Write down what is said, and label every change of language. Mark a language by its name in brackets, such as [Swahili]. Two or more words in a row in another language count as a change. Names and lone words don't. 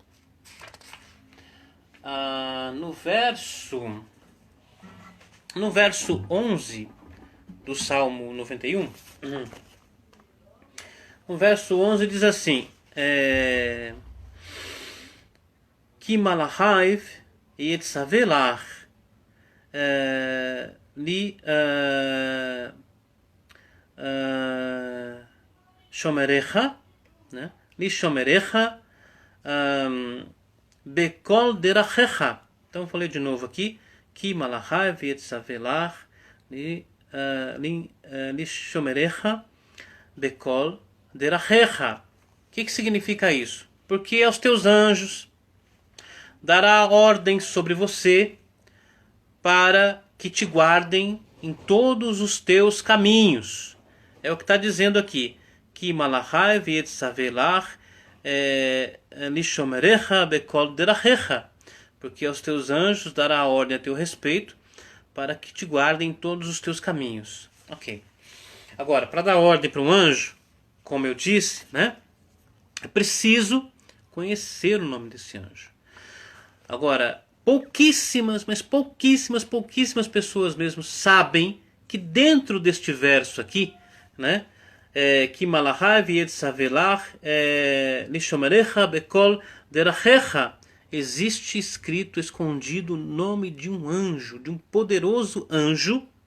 [Portuguese] no verso 11 do Salmo 91, o verso 11 diz assim, [Hebrew] כי מלאכיו יצוה לך לשמרך, [Portuguese] né? [Hebrew] לשמרך בכל דרכיך. [Portuguese] Então, falei de novo aqui. [Hebrew] כי מלאכיו יצוה לך לשמרך בכל דרכיך. [Portuguese] O que significa isso? Porque aos teus anjos dará ordem sobre você para que te guardem em todos os teus caminhos. É o que está dizendo aqui. [Hebrew] כי מלאכיו יצוה לך לשמרך בכל דרכיך, [Portuguese] porque aos teus anjos dará a ordem a teu respeito para que te guardem em todos os teus caminhos. Ok. Agora, para dar ordem para um anjo, como eu disse, né, é preciso conhecer o nome desse anjo. Agora, pouquíssimas pessoas mesmo sabem que dentro deste verso aqui, né, que [Hebrew] מלאכיו יצוה לך לשמרך בכל דרכיך, [Portuguese] existe escrito, escondido, o nome de um anjo, de um poderoso anjo,